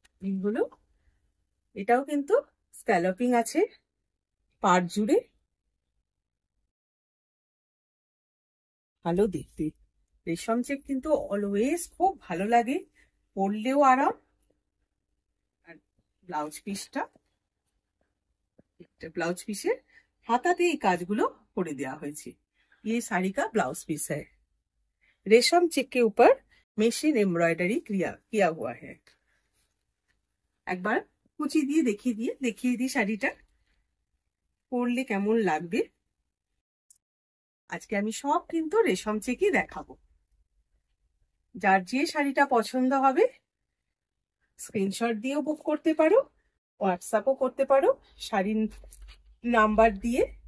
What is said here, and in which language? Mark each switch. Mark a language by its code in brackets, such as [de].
[bn] এগুলো, এটাও কিন্তু স্ক্যালপিং আছে পাড় জুড়ে, ভালো দেখতে। রেশম চেক কিন্তু অলওয়েজ খুব ভালো লাগে, পরলেও আরাম। আর ব্লাউজ পিসটা, ব্লাউজ পিসের হাতাতে এই কাজগুলো করে দেওয়া হয়েছে। [hi] ये साड़ी का ब्लाउज पीस है। रेशम चेक के ऊपर मशीन एम्ब्रॉयडरी किया हुआ है। [bn] একবার কুচি দিয়ে দেখিয়ে দিই শাড়িটা পরলে কেমন লাগবে। আজকে আমি সব কিন্তু রেশম চেকই দেখাবো। যার যে শাড়িটা পছন্দ হবে স্ক্রিনশট দিয়েও বুক করতে পারো, হোয়াটসঅ্যাপও করতে পারো শাড়ির নাম্বার দিয়ে।